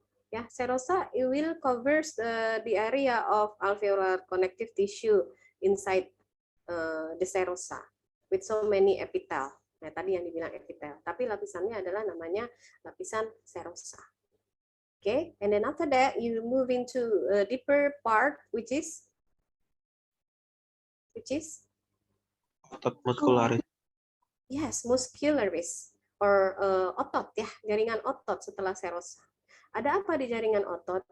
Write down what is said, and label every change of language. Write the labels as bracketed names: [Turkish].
[English] Ya, serosa it will covers the area of alveolar connective tissue inside the serosa with so many epitel. [Indonesian] Nah, tadi yang dibilang epitel, tapi lapisannya adalah namanya lapisan serosa. [English] Okay, and then after that you move into a deeper part, which is [Indonesian] Otot muskularis. yes, muscularis or otot ya, jaringan otot setelah serosa. Ada apa di jaringan otot?